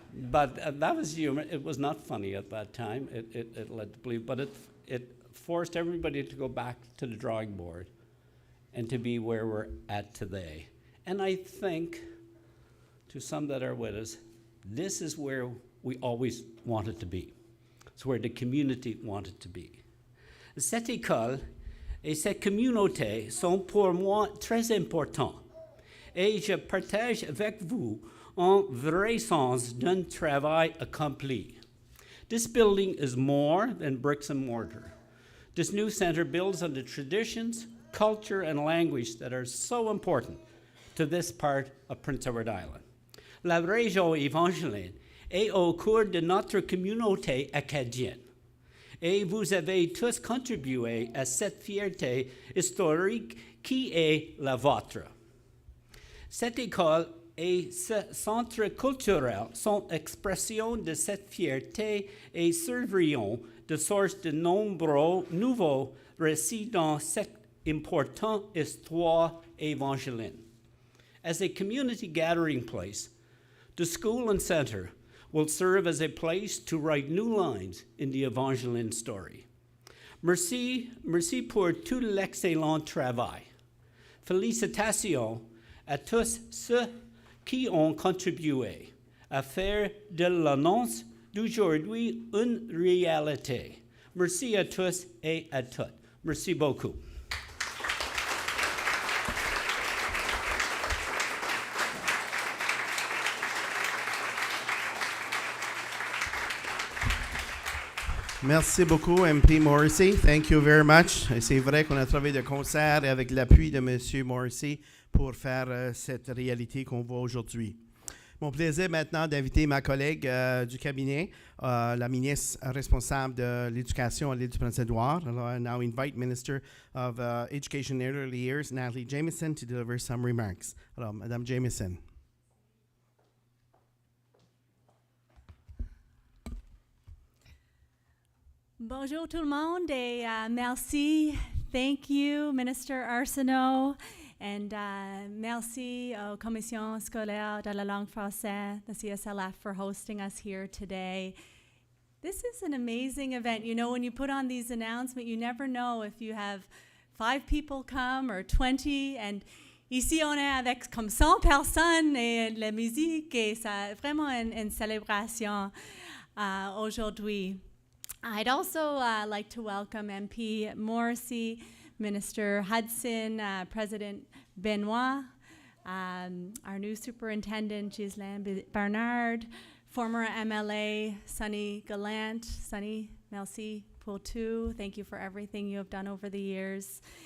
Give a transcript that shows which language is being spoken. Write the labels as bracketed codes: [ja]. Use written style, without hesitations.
[en] But that was humor. It was not funny at that time. It led to believe, but it forced everybody to go back to the drawing board and to be where we're at today. And I think, to some that are with us, this is where we always wanted to be. It's where the community wanted to be. [fr] Cette école et cette communauté sont pour moi très importants. Et je partage avec vous un vrai sens d'un travail accompli. [en] This building is more than bricks and mortar. This new center builds on the traditions, culture, and language that are so important to this part of Prince Edward Island. [fr] La région évangélique est au cœur de notre communauté acadienne. Et vous avez tous contribué à cette fierté historique qui est la vôtre. Cette école et ce centre culturel sont expression de cette fierté et serviront de source de nombreux nouveaux récits dans cette importante histoire évangélique. [en] As a community gathering place, the school and center will serve as a place to write new lines in the Evangeline story. [fr] Merci pour tout l'excellent travail. Félicitations à tous ceux qui ont contribué à faire de l'annonce d'aujourd'hui une réalité. Merci à tous et à toutes. Merci beaucoup. Merci beaucoup, MP Morrissey. [en] Thank you very much. [fr] Et c'est vrai qu'on a travaillé de concert avec l'appui de M. Morrissey pour faire cette réalité qu'on voit aujourd'hui. Mon plaisir maintenant d'inviter ma collègue du cabinet, la ministre responsable de l'éducation à l'île du Prince-Édouard. [en] Alors, I now invite Minister of Education and Early Years, Natalie Jamieson, to deliver some remarks. [fr] Alors, Madame Jamieson. Bonjour tout le monde et merci. [en] Thank you, Minister Arsenault And [fr] merci aux commissions scolaires de la langue française, [en] the CSLF, for hosting us here today. This is an amazing event. You know, when you put on these announcements, you never know if you have 5 people come or 20. [fr] And ici, on est avec comme 100 personnes et la musique, et c'est vraiment une célébration aujourd'hui. [en] I'd also like to welcome MP Morrissey, Minister Hudson, President Benoit, our new superintendent, Ghislaine Bernard, former MLA, Sonny Gallant. Sonny, [fr] merci pour tout. [en] Thank you for everything you have done over the years.